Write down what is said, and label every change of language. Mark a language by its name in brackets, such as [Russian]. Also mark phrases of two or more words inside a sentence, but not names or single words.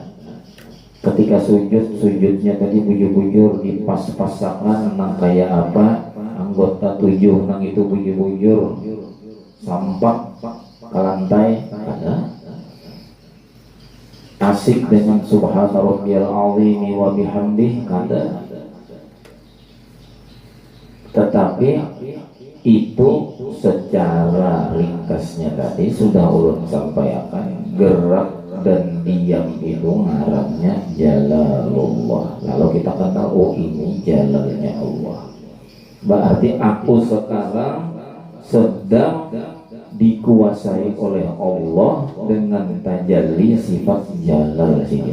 [Banjar] Ketika sujudnya tadi bujur-bujur dipas-pasakan nang kayak apa anggota 7 nang itu bujur-bujur sampak ke lantai ada. Asik dengan [Arabic] سبحان ربي العظيم وبحمده kada. [Banjar] Tetapi itu secara ringkasnya tadi sudah ulun sampaikan, gerak dan diam itu ngarannya jalalullah. [Indonesian] Kalau kita kata oh ini jalalnya Allah, berarti aku sekarang sedang dikuasai oleh Allah dengan tajalli sifat jalal saja.